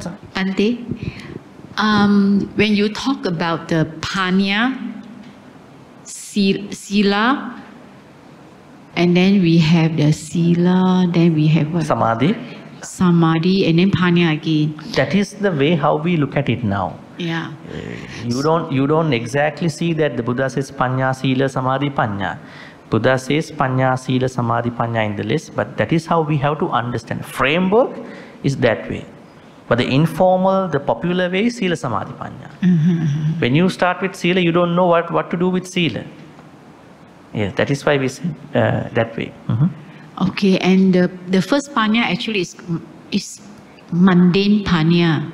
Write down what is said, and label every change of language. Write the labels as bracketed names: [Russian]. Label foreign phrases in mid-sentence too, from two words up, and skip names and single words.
[English] Bhante, when you talk about the [Pali] Panya, Sila, [English] and then we have the Sila, then we have what? Samadhi, and then Panya again. That is the way how we look at it now. Yeah. You don't exactly see that the Buddha says [Pali] Panya, Sila, Samadhi, Panya. [English] Buddha says [Pali] Panya, Sila, Samadhi, Panya [English] in the list, but that is how we have to understand. Framework is that way. But the informal, the popular way is [Pali] Sila, Samadhi, Panya. [English] When you start with Sila, you don't know what to do with Sila. Yes, that is why we say that way. Okay, and the first panya actually is mundane panya.